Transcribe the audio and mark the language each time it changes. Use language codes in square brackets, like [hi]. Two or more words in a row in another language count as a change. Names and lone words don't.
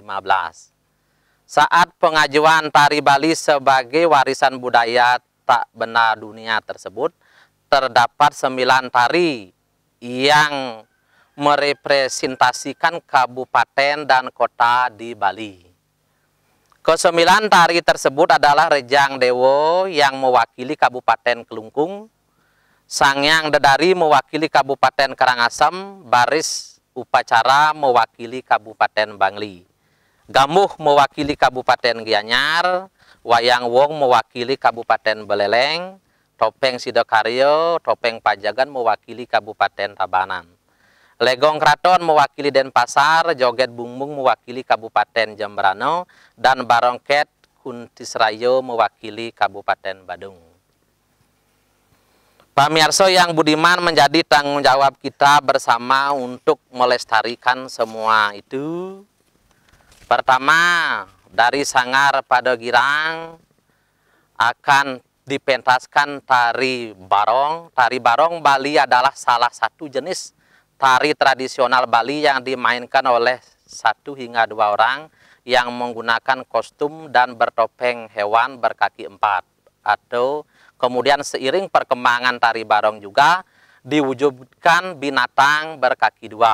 [id] Saat pengajuan tari Bali sebagai warisan budaya tak benda dunia tersebut, terdapat 9 tari yang merepresentasikan kabupaten dan kota di Bali. Ke-9 tari tersebut adalah Rejang Dewo yang mewakili Kabupaten Kelungkung, Sangyang Dedari mewakili Kabupaten Karangasem, Baris Upacara mewakili Kabupaten Bangli, Gamuh mewakili Kabupaten Gianyar, Wayang Wong mewakili Kabupaten Beleleng, Topeng Sidokaryo, Topeng Pajagan mewakili Kabupaten Tabanan, Legong Kraton mewakili Denpasar, Joget Bungbung mewakili Kabupaten Jembrano, dan Barongket Kuntisrayo mewakili Kabupaten Badung. Pamirsa yang budiman, menjadi tanggung jawab kita bersama untuk melestarikan semua itu. Pertama, dari Sanggar Padegirang akan dipentaskan tari barong. Tari barong Bali adalah salah satu jenis tari tradisional Bali yang dimainkan oleh 1 hingga 2 orang yang menggunakan kostum dan bertopeng hewan berkaki 4. Atau kemudian seiring perkembangan tari barong juga diwujudkan binatang berkaki 2.